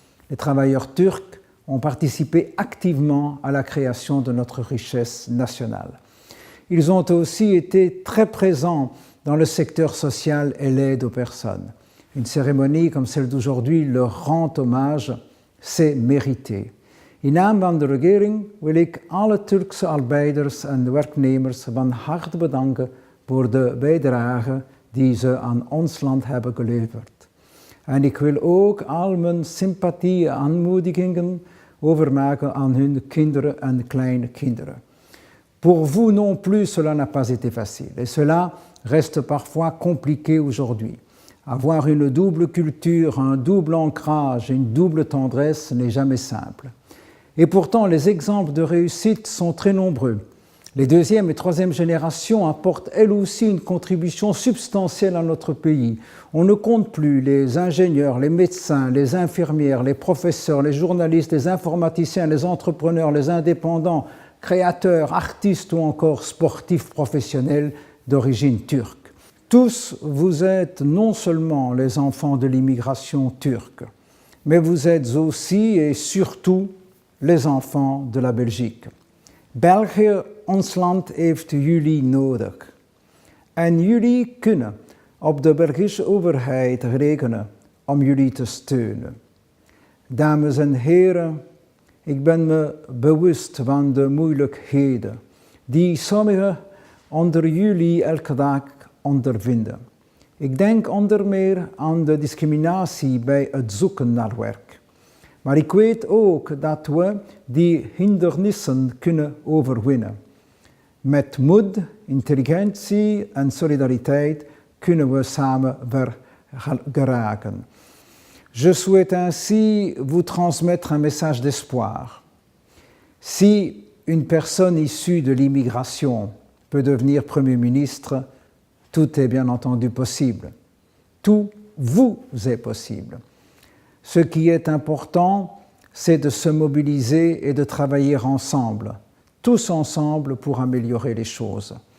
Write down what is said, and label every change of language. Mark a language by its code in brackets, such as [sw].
[fr] Les travailleurs turcs ont participé activement à la création de notre richesse nationale. Ils ont aussi été très présents dans le secteur social et l'aide aux personnes. Une cérémonie comme celle d'aujourd'hui leur rend hommage, c'est mérité. [nl] In naam van de regering wil ik alle Turkse arbeiders en werknemers van harte bedanken voor de bijdrage die ze aan ons land hebben geleverd. En ik wil ook al mijn sympathie en aanmoedigingen overmaken aan hun kinderen en kleinkinderen. [fr] Pour vous non plus, cela n'a pas été facile, et cela reste parfois compliqué aujourd'hui. Avoir une double culture, un double ancrage, une double tendresse n'est jamais simple. Et pourtant, les exemples de réussite sont très nombreux. Les deuxième et troisième générations apportent elles aussi une contribution substantielle à notre pays. On ne compte plus les ingénieurs, les médecins, les infirmières, les professeurs, les journalistes, les informaticiens, les entrepreneurs, les indépendants, créateurs, artistes ou encore sportifs professionnels d'origine turque. Tous, vous êtes non seulement les enfants de l'immigration turque, mais vous êtes aussi et surtout les enfants de la Belgique. [nl] België, ons land, heeft jullie nodig. En jullie kunnen op de Belgische overheid rekenen om jullie te steunen. Dames en heren, ik ben me bewust van de moeilijkheden die sommigen onder jullie elke dag ondervinden. Ik denk onder meer aan de discriminatie bij het zoeken naar werk. Maar ik weet ook dat we die hindernissen kunnen overwinnen. Met moed, intelligentie en solidariteit kunnen we samen geraken. [fr] Je souhaite ainsi vous transmettre un message d'espoir. Si une personne issue de l'immigration peut devenir Premier ministre, tout est bien entendu possible. Tout vous est possible. Ce qui est important, c'est de se mobiliser et de travailler ensemble, tous ensemble pour améliorer les choses.